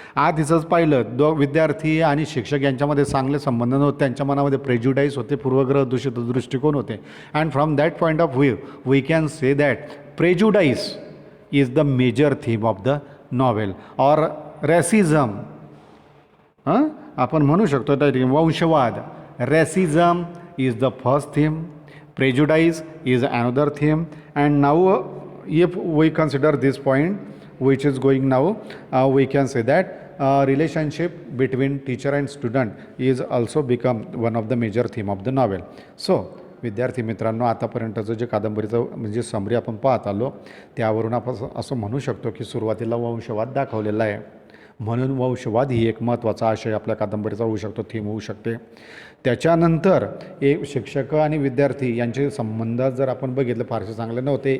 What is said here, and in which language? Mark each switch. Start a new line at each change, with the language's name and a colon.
Marathi: आधीचंच पाहिलं, विद्यार्थी आणि शिक्षक यांच्यामध्ये चांगले संबंध नव्हते, त्यांच्या मनामध्ये प्रेज्युडाईस होते, पूर्वग्रह दूषित दृष्टिकोन होते.
English: And from that point of view we can say that prejudice is the major theme of the novel or racism.
Marathi: आपण म्हणू शकतो त्या ठिकाणी वंशवाद.
English: Racism is the first theme, prejudice is another theme, and now if we consider this point which is going now, we can say that relationship between teacher and student is also become one of the major theme of the novel.
Marathi: So विद्यार्थी मित्रांनो, आतापर्यंतचं जे कादंबरीचं म्हणजे summary आपण पाहत आलो, त्यावरून आपण असं म्हणू शकतो की सुरुवातीला वंशवाद दाखवलेला आहे, म्हणून वंशवाद ही एक महत्त्वाचा आशय आपल्या कादंबरीचा होऊ शकतो, थीम होऊ शकते. त्याच्यानंतर एक शिक्षक आणि विद्यार्थी यांचे संबंध जर आपण बघितलं फारसे चांगले नव्हते.